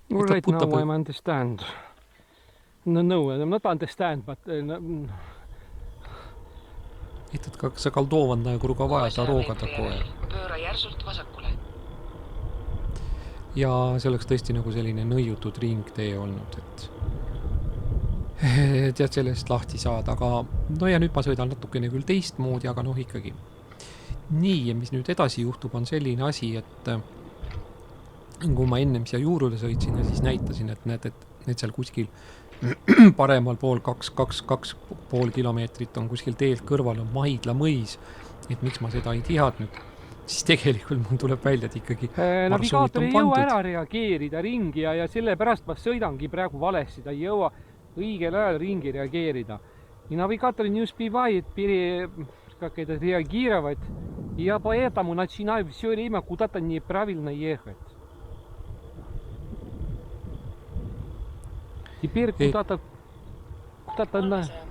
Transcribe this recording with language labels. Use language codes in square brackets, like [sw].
[en] right now [et] puudutab- [en] I'm understand. No, I'm not understand, but [ru] Этот как заколдованная круговая дорога такое. [et] Pööra järsult vasakule. Ja see oleks tõesti nagu selline nõiutud ringtee olnud, et tead sellest lahti saada, aga no ja nüüd ma sõidan natukene küll teistmoodi, aga noh ikkagi. nii, ja mis nüüd edasi juhtub, on selline asi, et kui ma ennem siia Juurule sõitsin ja siis näitasin, et näed, et need seal kuskil paremal pool 2,5 kilomeetrit on kuskil teelt kõrval on Maidla mõis, et miks ma seda ei teadnud, siis tegelikult mul tuleb välja, et ikkagi navigaator ei jõua ära reageerida ringi ja sellepärast ma sõidangi praegu valesti, ta ei jõua õigel ajal ringi reageerida. [ru] И навигатор не успевает реагировать, и я поэтому начинаю все время куда-то неправильно ехать. Теперь куда-то на...